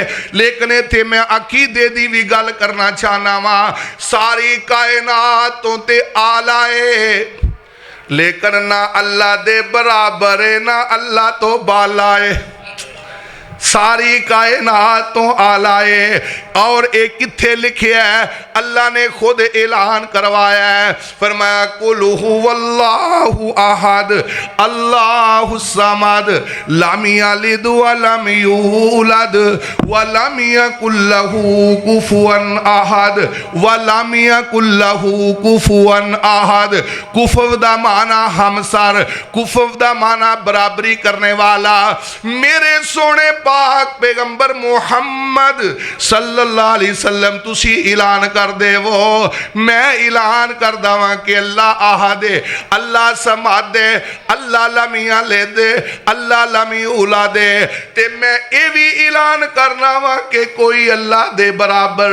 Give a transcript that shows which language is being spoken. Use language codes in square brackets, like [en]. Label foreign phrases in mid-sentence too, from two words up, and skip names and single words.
[pa] لیکن تے میں عقیدے دی بھی گل کرنا چاہنا ہاں، ساری کائنات تو تے اعلیٰ ہے لیکن نہ اللہ دے برابر ہے نہ اللہ تو بالا ہے، ساری کائنات تو اعلیٰ ہے۔ اور ایک کتھے لکھیا ہے، اللہ نے خود اعلان کروایا ہے، فرمایا [ar] قل هو اللہ احد اللہ الصمد لم یلد ولم یولد ولم یکن له کفوا احد ولم یکن له کفوا احد۔ [pa] کفو دا معنی ہمسر، کفو دا معنی برابری کرنے والا۔ میرے سونے پاک پیغمبر محمد صلی اللہ علیہ وسلم تسی اعلان کر دے وہ، میں اعلان کر داواں کہ اللہ احد ہے، اللہ سماد ہے، اللہ [ar] لم یلد، [pa] اللہ [ar] لم یولد، [pa] تے میں اے بھی اعلان کرنا وا کہ کوئی اللہ دے برابر۔